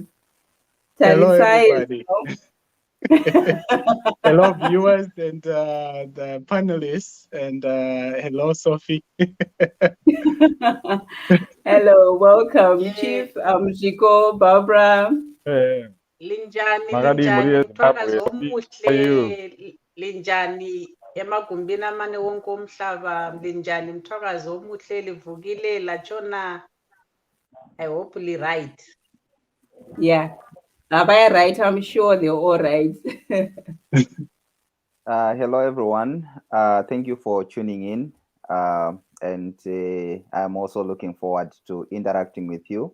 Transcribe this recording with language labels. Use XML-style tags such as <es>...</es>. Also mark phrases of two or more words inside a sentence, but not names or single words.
<en>Hello, Tarisai, everybody. Hello, viewers and the panelists, and hello, Sophie. Hello, welcome, Chief Shiko, Barbara.</en> <nd>Linjani mthwakazi omuhle linjani emagumbini amane wonke omhlaba linjani mthwakazi omuhle livukile latshona.</nd> <en>I hope li right. Yeah. Abaya right, I'm sure they're all right. Hello, everyone. Thank you for tuning in. And I'm also looking forward to interacting with you.</en>